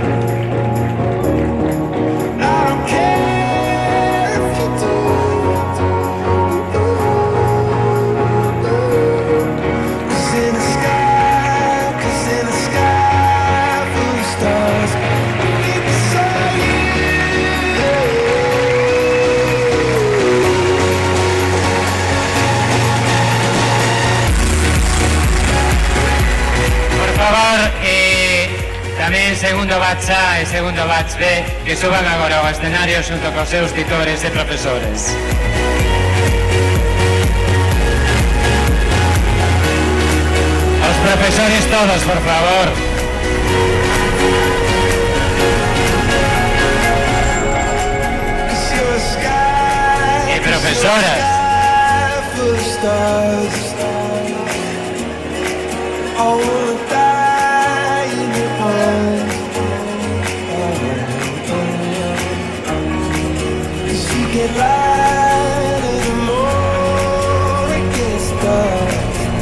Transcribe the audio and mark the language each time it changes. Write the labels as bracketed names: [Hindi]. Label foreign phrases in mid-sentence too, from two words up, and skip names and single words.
[English] I don't care if you do. 'Cause in the sky full of stars, I think I saw you. [Galician] Por favor, tamén segundo batch A e segundo batch B que suban agora ao escenario xunto cos seus titores e profesores. Os profesores todos, por favor. E profesoras. [English] I wanna die in your arms. 'Cause you get lighter the more it gets dark.